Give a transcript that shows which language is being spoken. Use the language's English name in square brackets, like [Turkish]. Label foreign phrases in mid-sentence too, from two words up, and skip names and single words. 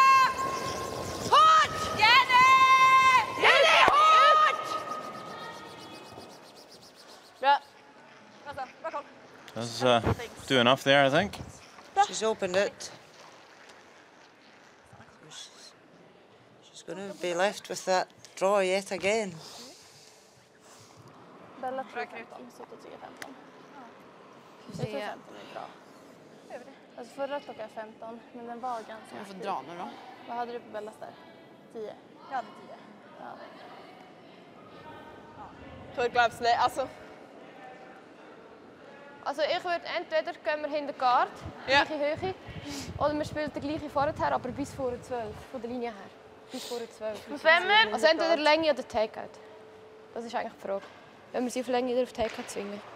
[English] Does do enough there, I think. She's opened it. She's going to be left with that draw yet again. [Swedish] Bella tror jag 15, så då tycker jag 15. Jag tror 15 är bra. Alltså förra klockan 15, men den var ganska... Jag får dra nu då. Vad hade du på Bellas där? 10? Jag hade 10. Ja. Teruglaufslee, [German] Also ich würde entweder können wir hinter Guard, gleiche Höhe, oder wir spielen den gleichen vorher, aber bis vor 12, von der Linie her. Bis vor 12. Also entweder Länge oder Takeout. Das ist eigentlich die Frage. Wenn wir sie auf Länge oder auf Takeout zwingen.